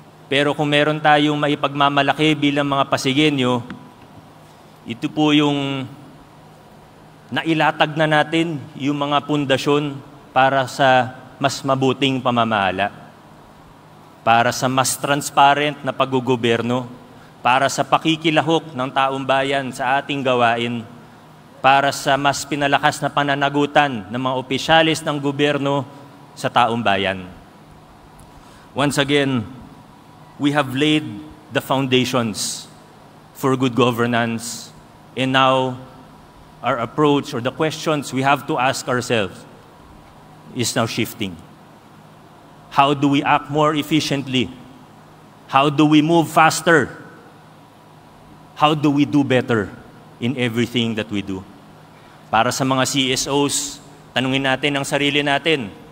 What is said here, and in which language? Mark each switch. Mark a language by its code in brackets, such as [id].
[tl] Pero kung meron tayong maipagmamalaki bilang mga Pasigenyo, ito po yung nailatag na natin yung mga pundasyon para sa mas mabuting pamamahala, para sa mas transparent na paggugoberno, para sa pakikilahok ng taong bayan sa ating gawain, para sa mas pinalakas na pananagutan ng mga opisyalis ng gobyerno sa taong bayan. [en] Once again, we have laid the foundations for good governance, and now our approach or the questions we have to ask ourselves is now shifting. How do we act more efficiently? How do we move faster? How do we do better in everything that we do? [tl] Para sa mga CSOs, tanungin natin ang sarili natin.